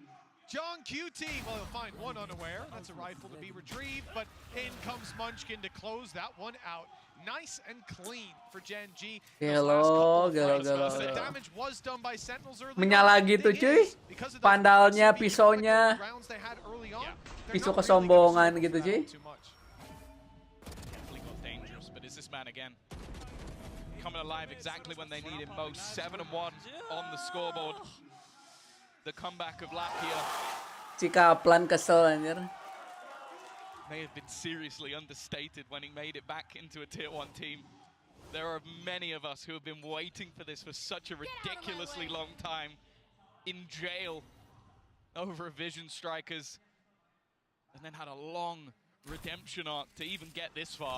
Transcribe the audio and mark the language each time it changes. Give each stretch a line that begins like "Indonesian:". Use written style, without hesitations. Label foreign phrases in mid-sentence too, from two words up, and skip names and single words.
English: John QT, well, he'll find one unaware. That's a rifle to be retrieved, but in comes Munchkin to close that one out. Nice and clean for Genji.
Sundanese: Gelo.
English: The damage was done by Sentinels early.
Indonesian: Menyala gitu cuy. Pandalnya, pisaunya. Pisau kesombongan gitu cuy.
English: Definitely got dangerous, but is this man again coming alive exactly when they need him most? 7-1 on the scoreboard. The comeback of Lakia.
Sundanese: Si Kaplan kesel anjir.
English: May have been seriously understated when he made it back into a tier 1 team. There are many of us who have been waiting for this for such a ridiculously long time. In jail over Vision Strikers. And then had a long redemption arc to even get this far.